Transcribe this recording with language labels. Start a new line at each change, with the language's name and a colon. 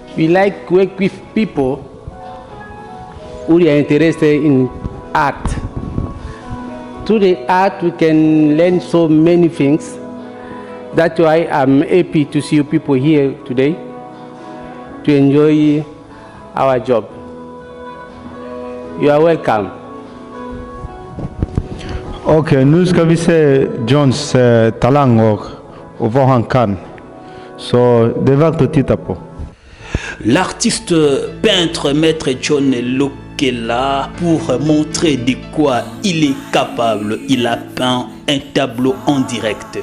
English: We like work with people who are interested in art. Through the art, we can learn so many things. That's why I'm happy to see you people here today to enjoy our job. You are welcome.
Swedish: Okej, nu ska vi se Johns talanger och vad han kan. Så det är värt att titta på.
French: L'artiste peintre maître John Lokela, pour montrer de quoi il est capable, il a peint un tableau en direct.